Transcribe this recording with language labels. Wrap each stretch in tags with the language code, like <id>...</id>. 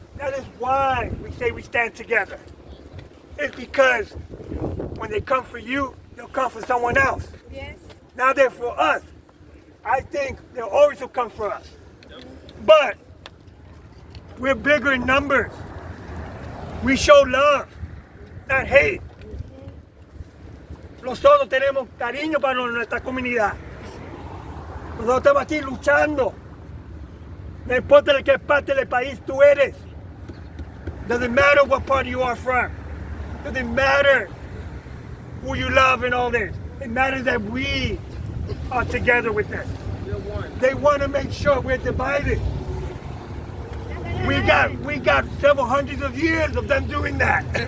<en>That is why we say we stand together. It's because when they come for you, they'll come for someone else. Yes. Now they're for us. I think they'll always will come for us. But we're bigger in numbers. We show love, not hate.</en> <es>Nosotros tenemos cariño para nuestra comunidad. Nosotros estamos aquí luchando. No importa de qué parte del país tú eres.</es> <en>Doesn't matter what part you are from. Doesn't matter who you love and all this. It matters that we are together with them. They want to make sure we're divided. We got several hundreds of years of them doing that.</en>